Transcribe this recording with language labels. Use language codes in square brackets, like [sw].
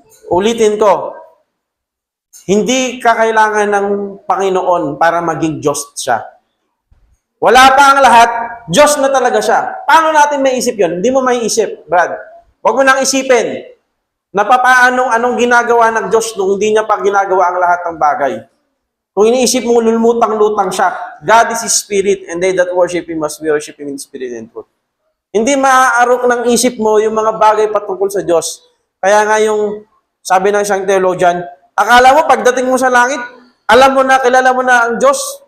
[tl] Ulitin ko, hindi ka kailangan ng Panginoon para maging Diyos siya. Wala pa ang lahat, Diyos na talaga siya. Paano natin maiisip yun? Hindi mo maiisip, Brad. Huwag mo nang isipin na anong ginagawa ng Diyos nung hindi niya pa ginagawa ang lahat ng bagay. Kung iniisip mo, lulutang-lutang siya. [en] God is His Spirit, and they that worship Him must worship Him in spirit and truth. [tl] Hindi maaarok ng isip mo yung mga bagay patungkol sa Diyos. Kaya nga yung sabi ng isang theologian, akala mo, pagdating mo sa langit, alam mo na, kilala mo na ang Diyos.